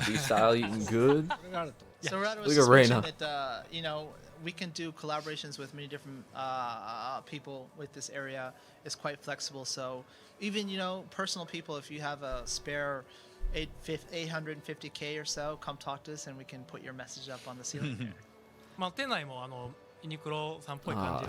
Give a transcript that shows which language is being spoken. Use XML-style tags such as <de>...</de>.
<en>JD style eating good?</en> <ja>これがあると。</ja> <en>So Rado was Look just at Reina. mentioning that we can do collaborations with many different people with this area. It's quite flexible. So even personal people, if you have a spare 850K or so, come talk to us and we can put your message up on the ceiling there.</en> <ja>店内もユニクロさんっぽい感じの、</ja>